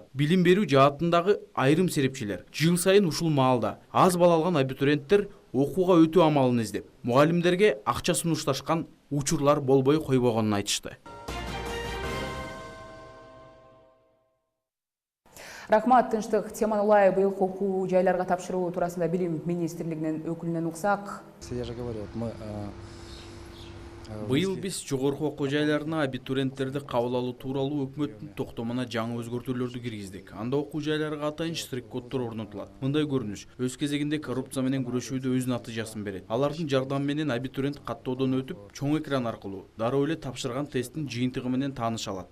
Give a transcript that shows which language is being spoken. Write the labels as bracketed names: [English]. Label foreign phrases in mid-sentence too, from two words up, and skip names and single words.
[Kyrgyz] Билим берүү жаатындагы айрым серепчилер жыл сайын ушул маалда аз балл алган абитуриенттер окууга өтүү амалын издеп, мугалимдерге акча сунушташкан учурлар болбой койбогонун айтышты. Рахмат, тынчтык теманы улай быйылкы окуу жайларга тапшыруу туурасында билим министрлигинин өкүлүнөн уксак. [Russian] Я же говорю, мы [Kyrgyz] Быйыл биз жогорку окуу жайларына абитуриенттерди кабыл алуу тууралуу өкмөттүн токтомуна жаңы өзгөртүүлөрдү киргиздик. Анда окуу жайларга атайын штрих-коддор орнотулат. Мындай көрүнүш өз кезегинде коррупция менен күрөшүүдө өз натыйжасын берет. Алардын жардамы менен абитуриент каттоодон өтүп, чоң экран аркылуу дароо эле тапшырган тесттин жыйынтыгы менен тааныша алат.